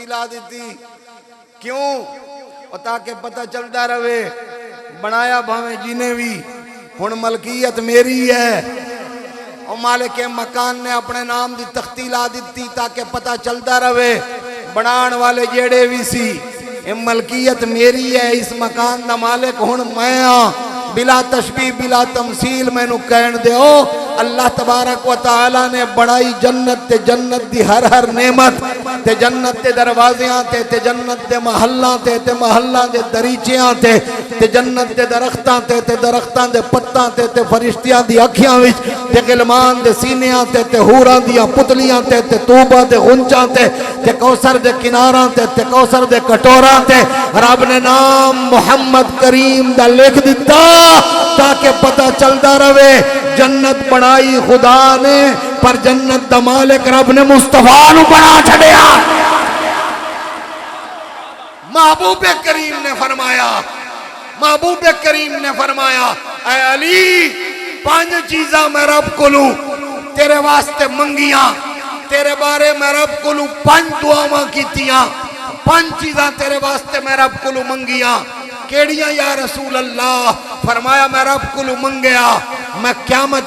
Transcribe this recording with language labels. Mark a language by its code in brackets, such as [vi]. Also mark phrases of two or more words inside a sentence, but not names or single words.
[pa] لا دیتی کیوں [ur] تاکہ پتہ چلتا رہے [pa] بنایا بھاویں جینے بھی ہن ملکیت میری ہے اور مالک مکان نے اپنے نام دی تختی لا دیتی تاکہ پتہ چلتا رہے بنان والے جیڑے بھی سی ملکیت میری ہے اس مکان دا مالک ہن میں ہاں بلا تشبیہ بلا تمثیل میں نو کہن دیو اللہ تبارک و تعالی نے بڑائی جنت تے جنت دی ہر نعمت تے جنت دے دروازیاں تے جنت دے محلاں تے محلاں دے دریچیاں تے جنت دے درختاں دے پتاں تے فرشتیاں دی اکھیاں وچ تے غلمان دے سینیاں تے حوراں دیاں پتلیاں تے طوبہ دے غنچاں تے کوثر دے کناراں تے کوثر دے کٹوراں تے رب نے نام محمد کریم دا لکھ دتا [ur] تاکہ پتہ چلتا رہے [pa] جنت بنائی خدا نے پر جنت دا مالک رب نے مصطفیٰ نو بنا چھڑیا محبوب کریم نے فرمایا اے علی 5 چیزاں میں رب کو لوں تیرے واسطے منگیاں تیرے بارے میں رب کو لوں 5 دعاواں کیتیاں 5 چیزاں تیرے واسطے میں رب کو لوں منگیاں کیڑیاں [ar] یا رسول اللہ [pa] فرمایا میں رب کو منگیا میں قیامت